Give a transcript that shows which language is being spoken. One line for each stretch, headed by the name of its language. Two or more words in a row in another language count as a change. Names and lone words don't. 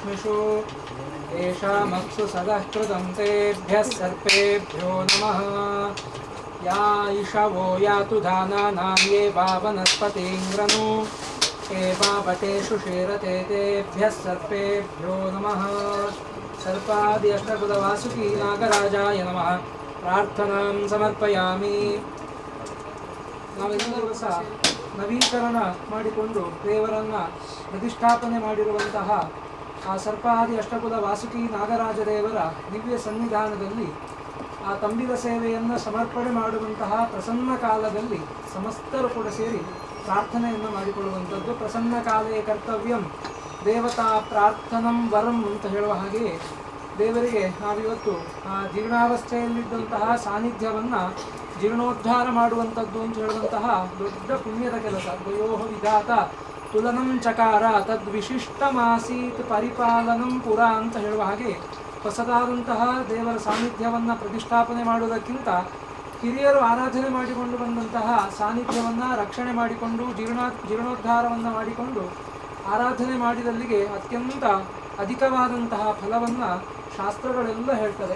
Sanskrit: सर्वेषु येषामक्षु सदः कृतं तेभ्यः सर्पेभ्यो नमः या इषवो यातु धानानां ये वा वनस्पतीङ्ग्रनु एवावटेषु शेरते तेभ्यः सर्पेभ्यो नमः सर्पादि अष्टकुलवासुकी नागराजाय नमः प्रार्थनां समर्पयामि
Kannada: ನಾವೆಲ್ಲರೂ ಸಹ ನವೀಕರಣ ಮಾಡಿಕೊಂಡು ದೇವರನ್ನ ಪ್ರತಿಷ್ಠಾಪನೆ ಮಾಡಿರುವಂತಹ ಆ ಸರ್ಪಾದಿ ಅಷ್ಟಕುಲ ವಾಸುಕಿ ನಾಗರಾಜ ದೇವರ ದಿವ್ಯ ಸನ್ನಿಧಾನದಲ್ಲಿ ಆ ತಂಬಿಲ ಸೇವೆಯನ್ನು ಸಮರ್ಪಣೆ ಮಾಡುವಂತಹ ಪ್ರಸನ್ನ ಕಾಲದಲ್ಲಿ ಸಮಸ್ತರು ಕೂಡ ಸೇರಿ ಪ್ರಾರ್ಥನೆಯನ್ನು ಮಾಡಿಕೊಳ್ಳುವಂಥದ್ದು.
Sanskrit: ಪ್ರಸನ್ನ ಕಾಲೇ ಕರ್ತವ್ಯಂ ದೇವತಾ ಪ್ರಾರ್ಥನಂ ವರಂ
Kannada: ಅಂತ ಹೇಳುವ ಹಾಗೆಯೇ ದೇವರಿಗೆ ನಾವಿವತ್ತು ಆ ಜೀರ್ಣಾವಸ್ಥೆಯಲ್ಲಿದ್ದಂತಹ ಸಾನ್ನಿಧ್ಯವನ್ನು ಜೀರ್ಣೋದ್ಧಾರ ಮಾಡುವಂಥದ್ದು ಅಂತ ಹೇಳುವಂತಹ ದೊಡ್ಡ ಪುಣ್ಯದ ಕೆಲಸ.
Sanskrit: ದ್ವಯೋಃ ವಿಧಾತ ತುಲನಂ ಚಕಾರ ತದ್ವಿಶಿಷ್ಟಮಾಸೀತ್ ಪರಿಪಾಲನಂ ಪುರ
Kannada: ಅಂತ ಹೇಳುವ ಹಾಗೆ ಹೊಸದಾದಂತಹ ದೇವರ ಸಾನ್ನಿಧ್ಯವನ್ನು ಪ್ರತಿಷ್ಠಾಪನೆ ಮಾಡುವುದಕ್ಕಿಂತ ಹಿರಿಯರು ಆರಾಧನೆ ಮಾಡಿಕೊಂಡು ಬಂದಂತಹ ಸಾನ್ನಿಧ್ಯವನ್ನು ರಕ್ಷಣೆ ಮಾಡಿಕೊಂಡು ಜೀರ್ಣೋದ್ಧಾರವನ್ನು ಮಾಡಿಕೊಂಡು ಆರಾಧನೆ ಮಾಡಿದಲ್ಲಿಗೆ ಅತ್ಯಂತ ಅಧಿಕವಾದಂತಹ ಫಲವನ್ನು ಶಾಸ್ತ್ರಗಳೆಲ್ಲ ಹೇಳ್ತದೆ.